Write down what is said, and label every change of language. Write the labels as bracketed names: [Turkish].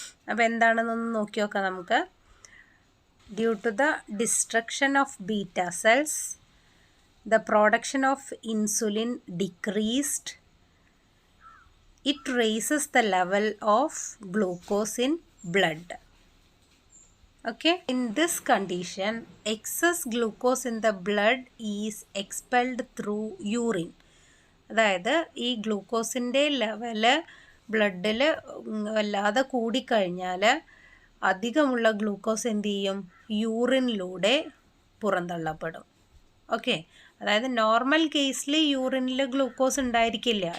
[Malayalam] അപ്പോൾ എന്താണെന്നൊന്ന് നോക്കി നോക്കാം നമുക്ക്. [English] Due to the destruction of beta cells, the production of insulin decreased. It raises the level of glucose in blood. Okay, in this condition excess glucose in the blood is expelled through urine. [Malayalam] അതായത് ഈ ഗ്ലൂക്കോസിൻ്റെ level ബ്ലഡിൽ വല്ലാതെ കൂടിക്കഴിഞ്ഞാൽ അധികമുള്ള glucose എന്ത് ചെയ്യും, യൂറിനിലൂടെ പുറന്തള്ളപ്പെടും. Okay, അതായത് normal കേസിൽ യൂറിനിൽ ഗ്ലൂക്കോസ് ഉണ്ടായിരിക്കില്ല.